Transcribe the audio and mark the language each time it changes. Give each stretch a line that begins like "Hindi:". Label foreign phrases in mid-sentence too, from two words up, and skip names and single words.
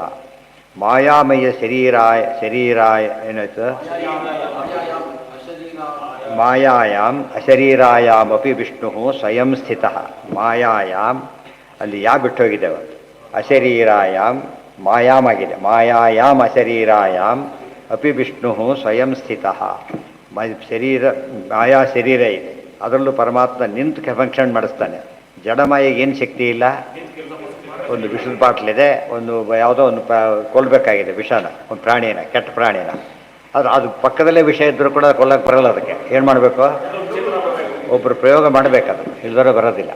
Sanskrit: ಮಾಯಾಮಯ ಶರೀರಾಯ ಏನಾಯ್ತು? ಮಾಯಾಯಾಮ್ ಅಶರೀರಾಯಾಮಪಿ ವಿಷ್ಣು ಸ್ವಯಂ ಸ್ಥಿತಃ.
Kannada: ಮಾಯಾಯಾಮ್ ಅಲ್ಲಿ ಯಾ ಬಿಟ್ಟೋಗಿದ್ದೇವೆ,
Sanskrit: ಅಶರೀರಾಯಾಮ್ ಮಾಯಾಮ್
Kannada: ಆಗಿದೆ.
Sanskrit: ಮಾಯಾಯಾಮ್ ಅಶರೀರಾಯಾಮ್ ಅಪಿ ವಿಷ್ಣು ಸ್ವಯಂ ಸ್ಥಿತಃ.
Kannada: ಮಾಯಾ ಶರೀರ ಇದೆ, ಅದರಲ್ಲೂ ಪರಮಾತ್ಮ ನಿಂತು ಫಂಕ್ಷನ್ ಮಾಡಿಸ್ತಾನೆ. ಜಡಮಾಯಿಗೆ ಏನು ಶಕ್ತಿ ಇಲ್ಲ. ಒಂದು ವಿಷದ ಬಾಟ್ಲಿದೆ, ಒಂದು ಯಾವುದೋ ಒಂದು ಕೊಲ್ಲಬೇಕಾಗಿದೆ ವಿಷನ, ಒಂದು ಪ್ರಾಣಿನ, ಕೆಟ್ಟ ಪ್ರಾಣಿನ. ಅದು ಪಕ್ಕದಲ್ಲೇ ವಿಷ ಇದ್ದರೂ ಕೂಡ ಕೊಲ್ಲಕ್ಕೆ ಬರಲ್ಲ. ಅದಕ್ಕೆ ಏನು ಮಾಡಬೇಕು? ಒಬ್ಬರು ಪ್ರಯೋಗ ಮಾಡಬೇಕದು, ಇಲ್ಲದವರೆ ಬರೋದಿಲ್ಲ.